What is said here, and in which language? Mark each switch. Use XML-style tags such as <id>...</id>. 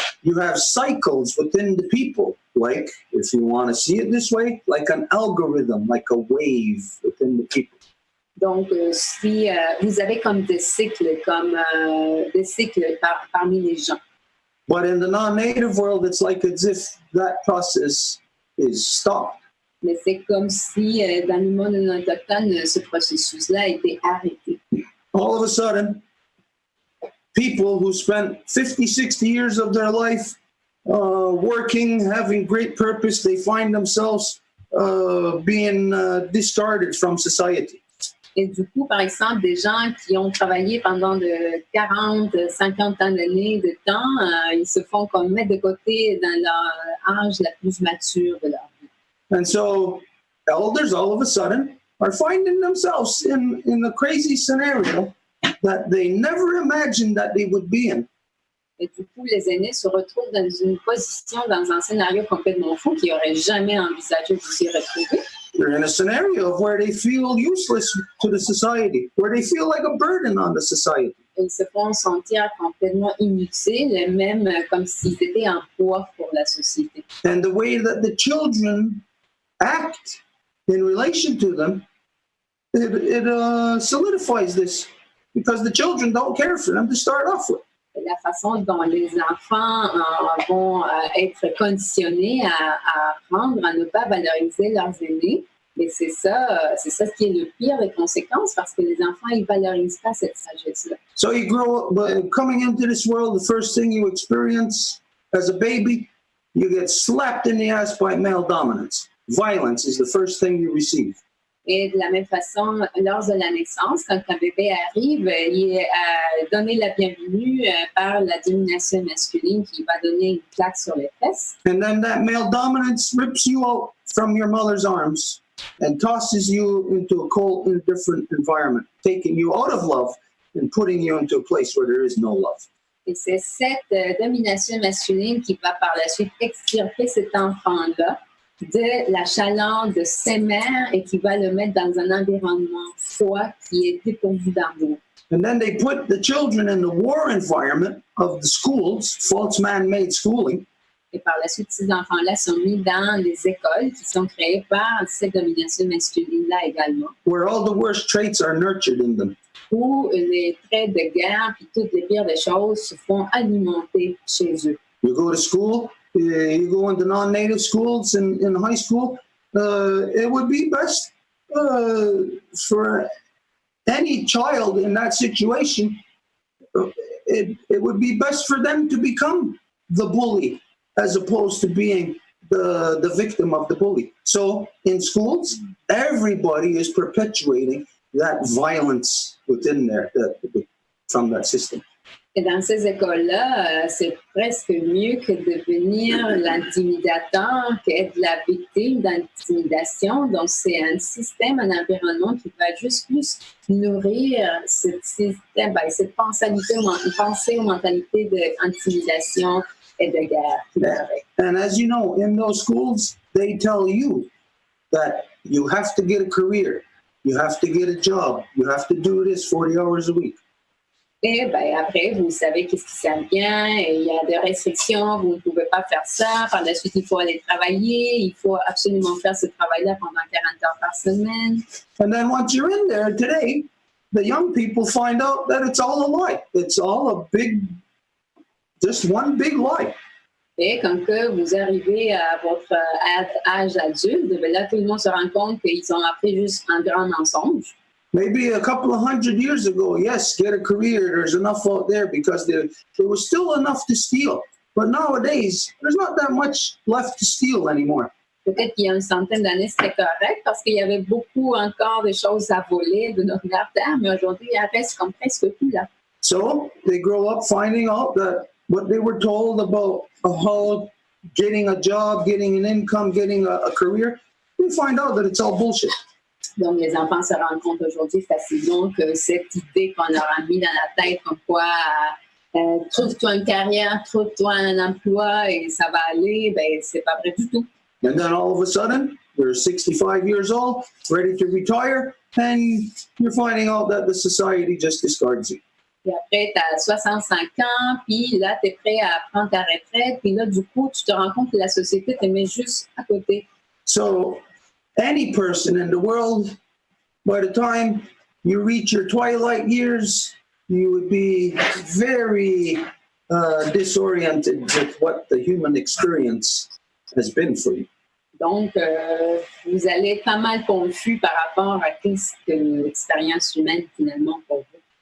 <en>You have cycles within the people, like, if you want to see it this way, like an algorithm, like a wave within the people.</en> <fr>Donc, si vous avez comme des cycles parmi les gens.</fr> <en>But in the non-native world, it's like as if that process is stopped.</en> <fr>Mais c'est comme si dans le monde non autochtone, ce processus-là a été arrêté.</fr> <en>All of a sudden, people who spent 50, 60 years of their life working, having great purpose, they find themselves being discarded from society.</en> <fr>Et du coup, par exemple, des gens qui ont travaillé pendant de 40, 50 années de temps, ils se font comme mettre de côté dans leur âge la plus mature de leur vie.</fr> <en>And so elders all of a sudden are finding themselves in a crazy scenario that they never imagined that they would be in.</en> <fr>Et du coup, les aînés se retrouvent dans une position, dans un scénario complètement fou qu'ils n'auraient jamais envisagé de s'y retrouver.</fr> <en>They're in a scenario of where they feel useless to the society, where they feel like a burden on the society.</en> <fr>Ils se font sentir complètement inutiles, même comme s'ils étaient un poids pour la société.</fr> <en>And the way that the children act in relation to them, it solidifies this, because the children don't care for them to start off with.</en> <fr>La façon dont les enfants vont être conditionnés à apprendre à ne pas valoriser leurs aînés. Mais c'est ça ce qui est le pire des conséquences, parce que les enfants, ils ne valorisent pas cette sagesse-là.</fr> <en>So you grow up, coming into this world, the first thing you experience as a baby, you get slapped in the ass by male dominance. Violence is the first thing you receive.</en> <fr>Et de la même façon, lors de la naissance, quand un bébé arrive, il est donné la bienvenue par la domination masculine qui va donner une claque sur les fesses.</fr> <en>And then that male dominance rips you out from your mother's arms and tosses you into a cold, indifferent environment, taking you out of love and putting you into a place where there is no love.</en> <fr>Et c'est cette domination masculine qui va par la suite extirper cet enfant-là de la chaleur de ses mères et qui va le mettre dans un environnement froid qui est dépourvu d'amour.</fr> <en>And then they put the children in the war environment of the schools, false man-made schooling.</en> <fr>Et par la suite, ces enfants-là sont mis dans les écoles qui sont créées par cette domination masculine-là également.</fr> <en>Where all the worst traits are nurtured in them.</en> <fr>Où les traits de guerre et toutes les pires des choses se font alimenter chez eux.</fr> <en>You go to school, you go into non-native schools in high school, it would be best for any child in that situation, it would be best for them to become the bully as opposed to being the victim of the bully. So in schools, everybody is perpetuating that violence within there from that system.</en> <fr>Et dans ces écoles-là, c'est presque mieux que de devenir l'intimidateur qu'être la victime d'intimidation. Donc, c'est un système, un environnement qui va juste plus nourrir cette pensée ou mentalité d'intimidation et de guerre.</fr> <en>And as you know, in those schools, they tell you that you have to get a career, you have to get a job, you have to do this 40 hours a week.</en> <fr>Et après, vous savez qu'est-ce qui s'en vient, il y a des restrictions, vous ne pouvez pas faire ça. Par la suite, il faut aller travailler, il faut absolument faire ce travail-là pendant 40 heures par semaine.</fr> <en>And then once you're in there today, the young people find out that it's all a lie. It's all just one big lie.</en> <fr>Et quand que vous arrivez à votre âge adulte, là, tout le monde se rend compte qu'ils ont appris juste un grand mensonge.</fr> <en>Maybe a couple of 100 years ago, yes, get a career. There's enough out there because there was still enough to steal. But nowadays, there's not that much left to steal anymore.</en> <fr>Peut-être qu'il y a une centaine d'années, c'était correct parce qu'il y avait beaucoup encore de choses à voler de notre terre, mais aujourd'hui, il reste comme presque plus là.</fr> <en>So they grow up finding out that what they were told about how getting a job, getting an income, getting a career, they find out that it's all bullshit.</en> <fr>Donc, les enfants se rendent compte aujourd'hui facilement que cette idée qu'on leur a mis dans la tête comme quoi Trouve-toi une carrière, trouve-toi un emploi et ça va aller, ben c'est pas vrai du tout.</fr> <en>And then all of a sudden, you're 65 years old, ready to retire, and you're finding out that the society just discards you.</en> <fr>Puis après, tu as 65 ans, puis là, tu es prêt à prendre ta retraite, puis là, du coup, tu te rends compte que la société te met juste à côté.</fr> <en>So any person in the world, by the time you reach your twilight years, you would be very disoriented with what the human experience has been for you.</en> <fr>Donc, vous allez être pas mal confus par rapport à ce que l'expérience humaine, finalement, pour vous.</fr>